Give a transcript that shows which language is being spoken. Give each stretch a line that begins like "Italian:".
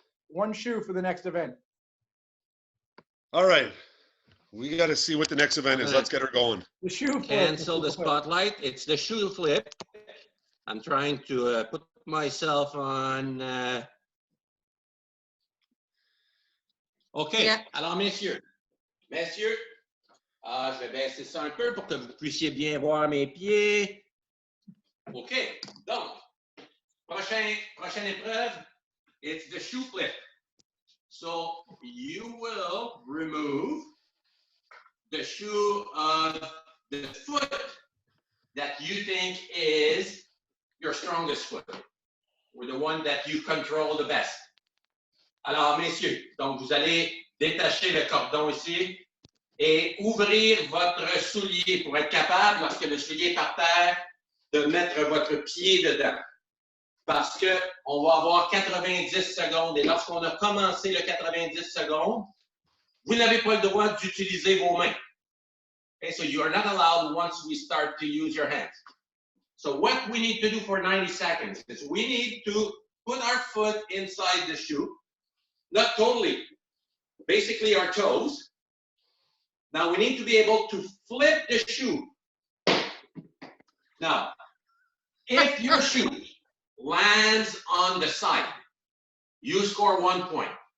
English: One shoe for the next event. All right. We got to see what the next event is. Let's get her going. The shoe flip. Cancel the spotlight. It's the shoe flip. I'm trying to put myself on. OK. Yeah.
French: Alors, messieurs, je vais baisser ça un peu pour que vous puissiez bien voir mes pieds. OK. Donc, prochaine épreuve,
English: it's the shoe flip. So you will remove the shoe of the foot that you think is your strongest foot, or the one that you control the best.
French: Alors, messieurs, donc vous allez détacher le cordon ici et ouvrir votre soulier pour être capable, lorsque le soulier est par terre, de mettre votre pied dedans. Parce qu'on va avoir 90 secondes et lorsqu'on a commencé le 90 secondes, vous n'avez pas le droit d'utiliser vos mains.
English: Okay, so you are not allowed once we start to use your hands. So what we need to do for 90 seconds is we need to put our foot inside the shoe, not totally, basically our toes. Now we need to be able to flip the shoe. Now, if your shoe lands on the side, you score 1 point.